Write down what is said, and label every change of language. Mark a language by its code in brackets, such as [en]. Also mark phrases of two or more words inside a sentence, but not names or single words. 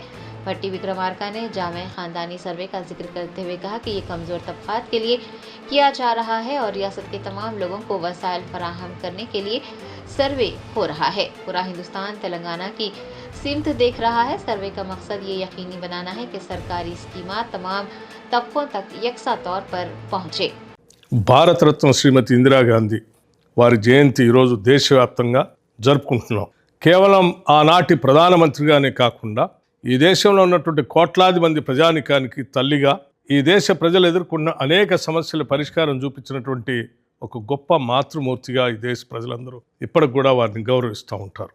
[ur] بھٹی وکرمارکا نے جامع خاندانی سروے کا ذکر کرتے ہوئے کہا کہ یہ کمزور طبقات کے لیے کیا جا رہا ہے اور ریاست کے تمام لوگوں کو وسائل فراہم کرنے کے لیے سروے ہو رہا ہے۔ پورا ہندوستان تلنگانہ کی سمت دیکھ رہا ہے۔ سروے کا مقصد یہ یقینی بنانا ہے کہ سرکاری اسکیمات تمام طبقوں تک یکساں طور پر پہنچے۔ [te] భారత రత్న శ్రీమతి ఇందిరాగాంధీ వారి జయంతి ఈరోజు దేశవ్యాప్తంగా జరుపుకుంటున్నాం. కేవలం ఆనాటి ప్రధానమంత్రిగానే కాకుండా ఈ దేశంలో ఉన్నటువంటి కోట్లాది మంది ప్రజానికానికి తల్లిగా ఈ దేశ ప్రజలు ఎదుర్కొన్న అనేక సమస్యల పరిష్కారం చూపించినటువంటి ఒక గొప్ప మాతృమూర్తిగా ఈ దేశ ప్రజలందరూ ఇప్పటికి కూడా వారిని గౌరవిస్తూ ఉంటారు.